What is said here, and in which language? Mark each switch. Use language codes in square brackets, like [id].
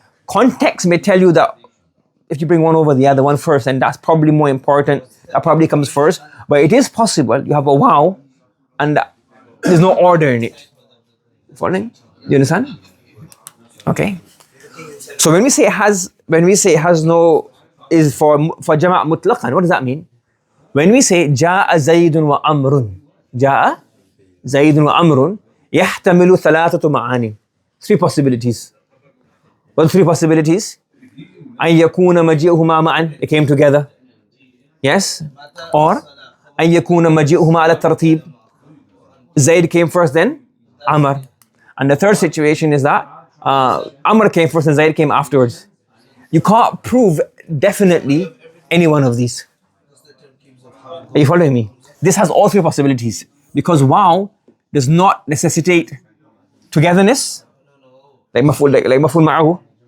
[en] Context may tell you that if you bring one over the other one first, and that's probably more important, that probably comes first. But it is possible you have a wow and there's no order in it. Following? Do you understand? Okay. So when we say it has no, is for jama' mutlaqan, what does that mean? When we say [ar] جاء زيد وعمر, جاء زيد وعمر يحتمل ثلاثة معاني. [en] 3 possibilities. What are 3 possibilities? [ar] أن يكون مجيئهما معا, [en] they came together. Yes? [ar] Or أن يكون مجيئهما على الترتيب. [en] Zayd came first, then Amr. And the third situation is that Amr came first and Zayd came afterwards. You can't prove definitely any one of these. Are you following me? This has all 3 possibilities, because wow does not necessitate togetherness, like maf'ul ma'ahu.